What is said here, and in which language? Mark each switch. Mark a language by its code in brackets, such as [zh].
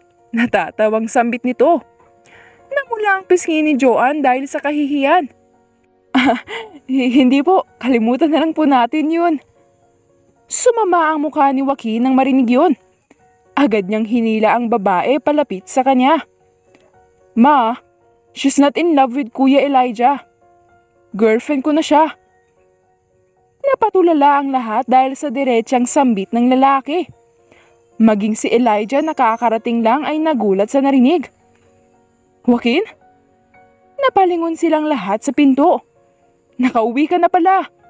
[tl] Natatawang sambit nito. Namula ang pisngi ni Joanne dahil sa kahihiyan. Hindi po, kalimutan na lang po natin yun. Sumama ang mukha ni Joaquin nang marinig yun. Agad niyang hinila ang babae palapit sa kanya. [en] Ma, she's not in love with Kuya Elijah. [tl] Girlfriend ko na siya. Napatulala ang lahat dahil sa diretsang sambit ng lalaki. Maging si Elijah nakakarating lang ay nagulat sa narinig. Joaquin? Napalingon silang lahat sa pinto. Nakauwi ka na pala.